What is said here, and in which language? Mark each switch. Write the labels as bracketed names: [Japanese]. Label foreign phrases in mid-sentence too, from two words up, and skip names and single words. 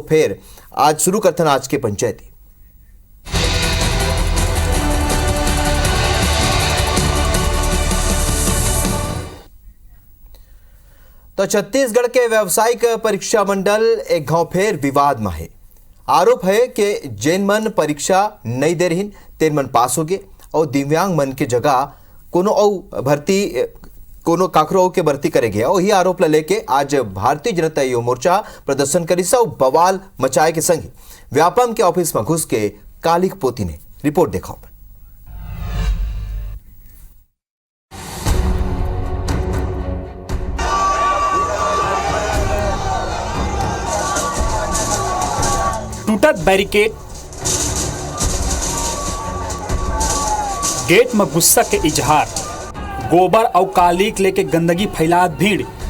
[Chhattisgarhi] फिर आज शुरू करथन आज के पंचायती। तो छत्तीसगढ़ के व्यावसायिक परीक्षा मंडल एक गांव फेर विवाद में है। आरोप है कि जैन मन परीक्षा नहीं दे रही तेन मन पास हो गए और दिव्यांग मन के जगह कोनो काकरो के भर्ती करे गया। और ये आरोप लेके आज भारतीय जनता युवा मोर्चा प्रदर्शन करी और बवाल मचाए के संग व्यापम के ऑफिस में घुस के कालिक पोती ने रिपोर्ट देखा। टूटत बैरिकेड, गेट में गुस्सा के इजहार, गोबर और कालिक लेके गंदगी फैलात भीड़।